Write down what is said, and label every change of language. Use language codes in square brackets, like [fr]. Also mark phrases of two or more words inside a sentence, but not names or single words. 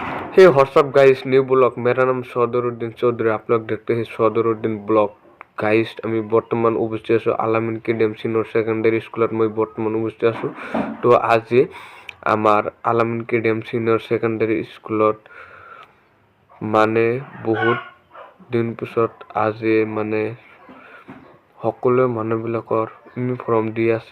[en] Hey what's up guys, new vlog. [hi] मेरा नाम सदरुद्दीन चौधरी। आप लोग देखते हैं सदरुद्दीन ब्लॉग। [as] গাইজ আমি বৰ্তমান উপস্থিত আছোঁ আলামিন কিডেম সিনিয়ৰ ছেকেণ্ডেৰী স্কুলত। মই বৰ্তমান উপস্থিত আছোঁ। তো আজি আমাৰ আলামিন কিডেম সিনিয়ৰ ছেকেণ্ডেৰী স্কুলত মানে বহুত দিন পিছত আজি মানে সকলো মানুহবিলাকৰ ইউনিফৰ্ম দি আছে।